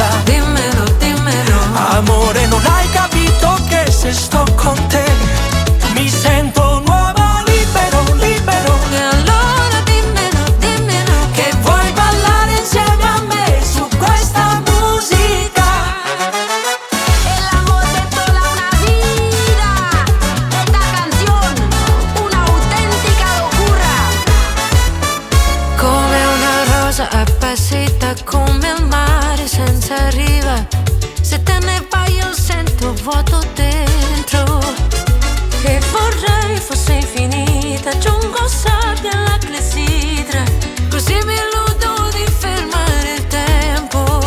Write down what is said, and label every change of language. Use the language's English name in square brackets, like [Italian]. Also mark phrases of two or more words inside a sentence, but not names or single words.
[Italian] Dimmelo, dimmelo. Amore, non hai capito che se sto con te mi sento nuovo, libero, libero. E allora dimmelo, dimmelo. Che vuoi ballare insieme a me su questa musica. [Spanish] El amor de toda una vida. Esta canción, una auténtica locura. [Italian] Come una rosa appassita, come il mare senza riva. Se te ne vai io sento vuoto dentro, che vorrei fosse infinita. Aggiungo sabbia alla clessidra, così mi illudo di fermare il tempo.